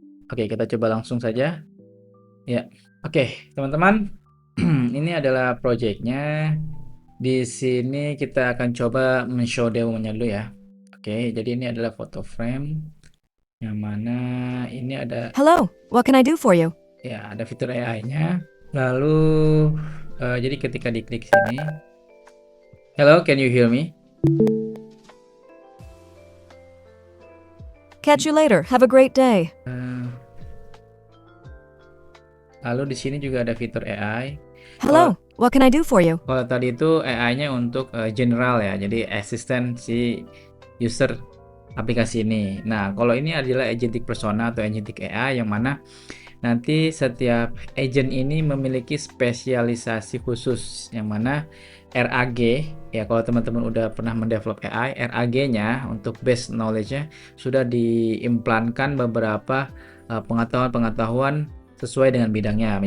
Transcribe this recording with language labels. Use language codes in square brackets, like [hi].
[id] Oke, kita coba langsung saja. Ya, oke, teman-teman. Ini adalah projectnya. Di sini kita akan coba men-show demonya dulu ya. Oke, jadi ini adalah foto frame yang mana ini ada [en] Hello, what can I do for you? [id] ya ada fitur AI-nya. Lalu jadi ketika diklik sini, [en] hello, can you hear me? Catch you later. Have a great day. [id] Eh, Lalu di sini juga ada fitur AI. Kalau [en] Hello, what can I do for you? [id] kalau tadi itu AI-nya untuk general ya, jadi asisten si user aplikasi ini. Nah, kalau ini adalah agentic persona atau agentic AI yang mana nanti setiap agent ini memiliki spesialisasi khusus yang mana RAG ya, kalau teman-teman udah pernah mendevelop AI, RAG-nya untuk base knowledge-nya sudah diimplankan beberapa pengetahuan-pengetahuan sesuai dengan bidangnya.